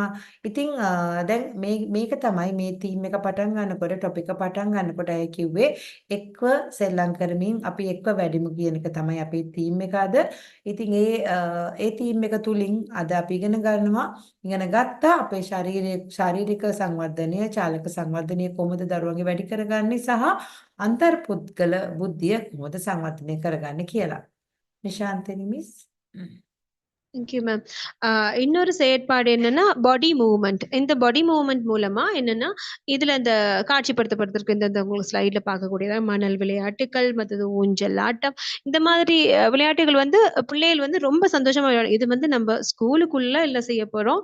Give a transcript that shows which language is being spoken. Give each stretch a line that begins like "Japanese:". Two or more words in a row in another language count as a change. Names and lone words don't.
Sinhala: ඉතින් දැන් මේක තමයි මේ තීම් එක පටන් ගන්නකොට ටොපික් එක පටන් ගන්නකොට අය කිව්වේ එක්ව සෙල්ලම් කරමින් අපි එක්ව වැඩිමු කියන එක තමයි අපේ තීම් එක අද. ඉතින් ඒ තීම් එක තුලින් අද අපි ඉගෙන ගත්තා අපේ ශාරීරික සංවර්ධනය, චාලක සංවර්ධනය කොහොමද දරුවන්ගේ වැඩි කරගන්නේ සහ අන්තර්පුද්ගල බුද්ධිය කොහොමද සංවර්ධනය කරගන්නේ කියලා.
Tamil: நிஷாந்தினி மிஸ்.
English: thank you ma'am.
Tamil: இன்னொரு செயற்பாடு என்னன்னா
English: body movement.
Tamil: இந்த
English: body movement
Tamil: மூலமா என்னன்னா இதுல இந்த காட்சிப்படுத்தப்படுறதுக்கு இந்த உங்களுக்கு ஸ்லைட்ல பார்க்கக்கூடியதா மணல் விளையாட்டுகள், மற்றது ஊஞ்சல் ஆட்டம், இந்த மாதிரி விளையாட்டுகள் வந்து பிள்ளைகள் வந்து ரொம்ப சந்தோஷமா இது வந்து நம்ம ஸ்கூலுக்குள்ள இல்ல செய்ய போறோம்.